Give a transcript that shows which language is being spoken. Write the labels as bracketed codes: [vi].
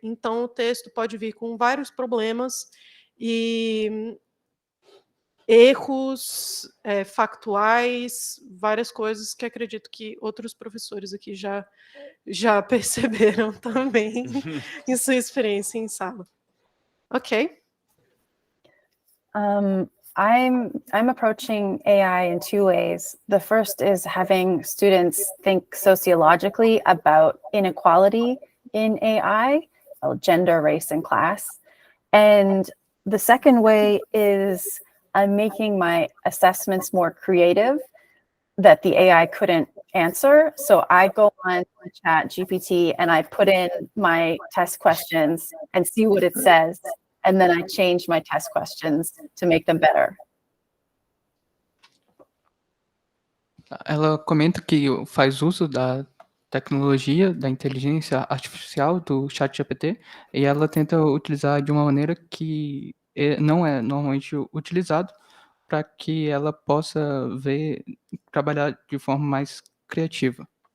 [pt] Então, o texto pode vir com vários problemas e erros factuais, várias coisas que acredito que outros professores aqui já perceberam também em sua experiência em sala. [en] Ok. I'm approaching AI in two ways. The first is having students think sociologically about inequality in AI, gender, race, and class. And the second way is I'm making my assessments more creative that the AI couldn't answer. So I go on ChatGPT and I put in my test questions and see what it says. And then I change my test questions to make them better. [pt] Ela comenta que faz uso da tecnologia, da inteligência artificial, do ChatGPT, e ela tenta utilizar de uma maneira que não é normalmente utilizado, para que ela possa trabalhar de forma mais criativa.